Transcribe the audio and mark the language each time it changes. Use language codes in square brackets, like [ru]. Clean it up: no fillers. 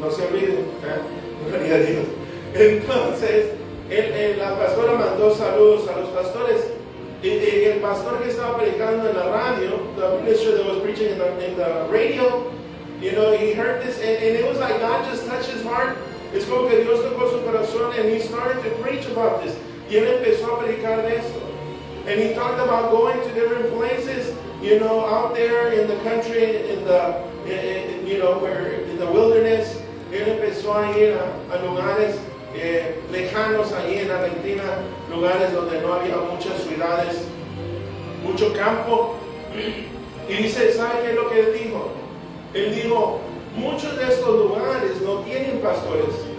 [es] No se olviden, gloria a Dios. Entonces, la pastora mandó saludos a los pastores y el pastor que estaba predicando en la radio, [en] the minister that was preaching in the radio, you know, he heard this and it was like God just touched his heart. [es] Es como que Dios tocó su corazón [en] and he started to preach about this. [es] Y él empezó a predicar de esto. [en] And he talked about going to different places, you know, out there in the country, you know, where in the wilderness. [es] Él empezó a ir a lugares lejanos allí en Argentina, lugares donde no había muchas ciudades, mucho campo. Y dice, ¿sabe qué es lo que él dijo? Él dijo, muchos de estos lugares no tienen pastores.